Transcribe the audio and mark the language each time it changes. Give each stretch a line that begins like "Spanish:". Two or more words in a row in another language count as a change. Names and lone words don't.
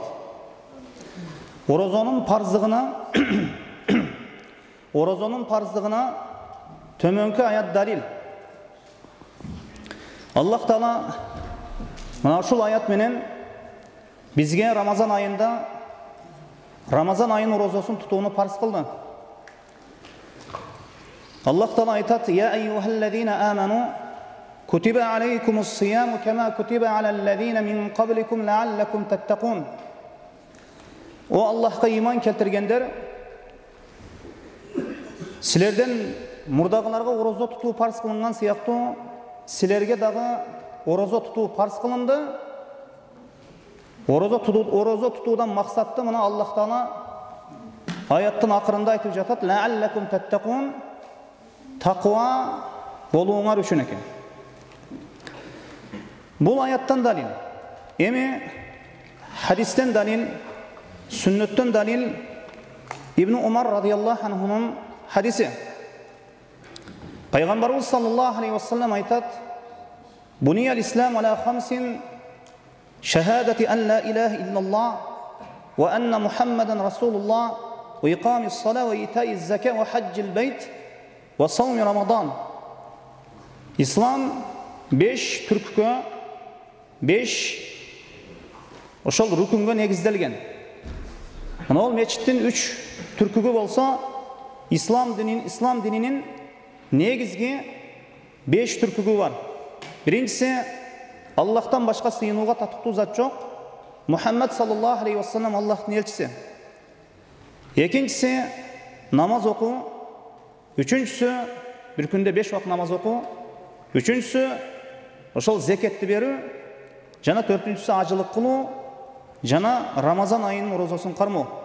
Kyrgyz: Оразанын парыздыгына төмөнкү аят далил. Аллах Таала мына ушул аят менен бизге Рамазан айында Рамазан айын оразасын тутууну парыз кылды. Аллах Таала айтат:
Arabic: "يا أيها الذين آمنوا كتب عليكم الصيام كما كتب على الذين من قبلكم لعلكم تتقون."
Kyrgyz: О Аллахка иман келтиргендер, силерден мурдагыларга ораза тутуу парыз кылынган сыяктуу силерге дагы ораза тутуу парыз кылынды. Ораза тутуудан максатты мына Аллах Таала аяттын акырында айтып жатат:
Arabic: "لعلكم تتقون",
Kyrgyz: таква болууңар үчүн экен.
Kazakh: Бұл аяттан далил.
Kyrgyz: Эми хадистен далил, сүннөттөн далил Ибн Умар
Arabic: رضي الله عنه
Kyrgyz: хадиси.
Arabic: Пайгамбарыбыз صلى الله عليه وسلم айтат: "بني الإسلام على خمس شهادة أن لا إله إلا الله وأن محمدا رسول الله وإقام الصلاة وإيتاء الزكاة وحج البيت وصوم رمضان."
Kyrgyz: Ислам 5 түрккө, 5 ошол рүкүнгө негизделген. Мына ол мечиттин 3 түркүгү болсо, ислам дининин негизги 5 түркүгү бар. Биринчиси, Аллахтан башка сыйынууга татыктуу зат жок. Мухаммад
Arabic: صلى الله عليه وسلم
Kyrgyz: Аллахтын элчиси. Экинчиси, намаз окуу. Үчүнчүсү, бир күндө 5 убакыт намаз окуу. Үчүнчүсү, ошол зекетти берүү. Жана төртүнчүсү, ажылык кылуу. Жана Рамазан айынын оразасын кармоо.